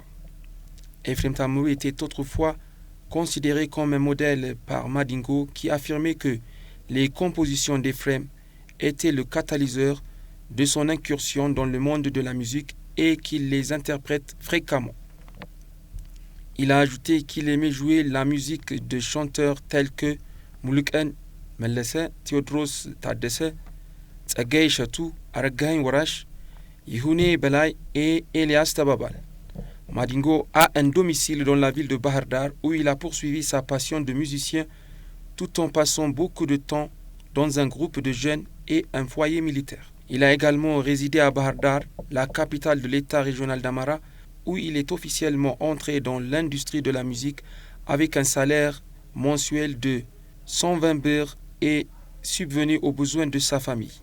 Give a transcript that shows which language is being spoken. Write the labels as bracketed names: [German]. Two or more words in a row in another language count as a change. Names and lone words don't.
[French] Ephraim Tammru était autrefois considéré comme un modèle par Madingo qui affirmait que les compositions d'Ephrem étaient le catalyseur de son incursion dans le monde de la musique et qu'il les interprète fréquemment. Il a ajouté qu'il aimait jouer la musique de chanteurs tels que Muluqen Mellese, Théodros Taddese, Tsagay Echetu, Aragain Warash, Yihune Belay et Elias Tababal. Madingo a un domicile dans la ville de Bahar Dar où il a poursuivi sa passion de musicien tout en passant beaucoup de temps dans un groupe de jeunes et un foyer militaire. Il a également résidé à Bahar Dar, la capitale de l'État régional d'Amara, où il est officiellement entré dans l'industrie de la musique avec un salaire mensuel de 120 birrs et subvenu aux besoins de sa famille.